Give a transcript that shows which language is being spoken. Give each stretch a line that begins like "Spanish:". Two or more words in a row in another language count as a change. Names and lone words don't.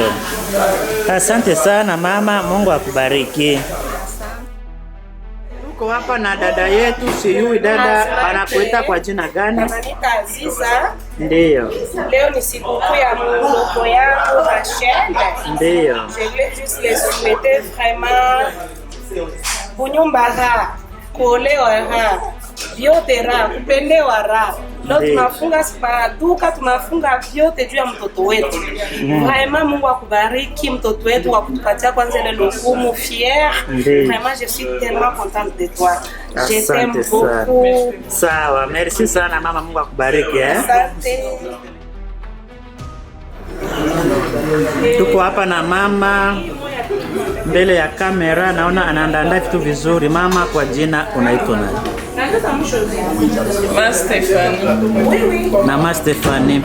Swahili: Asante sana mama, Mungu akubariki. Tuko hapa na dada yetu, sijui dada anakuita kwa jina gani? Ananiita Aziza. Ndio. Leo ni sikukuu ya mtoto yangu Rachel. Ndio.
French: Je voulais juste les souhaiter vraiment
Swahili: kunyumba raha, kuolewa raha, vyote raha, kupendewa raha. Leo tunafunga duka, tunafunga vyote juu ya mtoto wetu. Vraiment Mungu akubariki mtoto wetu kwa kutupatia kwanza ile lokumu fier.
French: Vraiment je suis tellement contente de toi. Je t'aime beaucoup.
Swahili: Sawa, merci sana mama, Mungu akubariki Asante. Tuko hapa na mama mbele ya kamera, naona anaandaa vitu vizuri. Mama, kwa jina unaitwa nani? Mama Stephanie.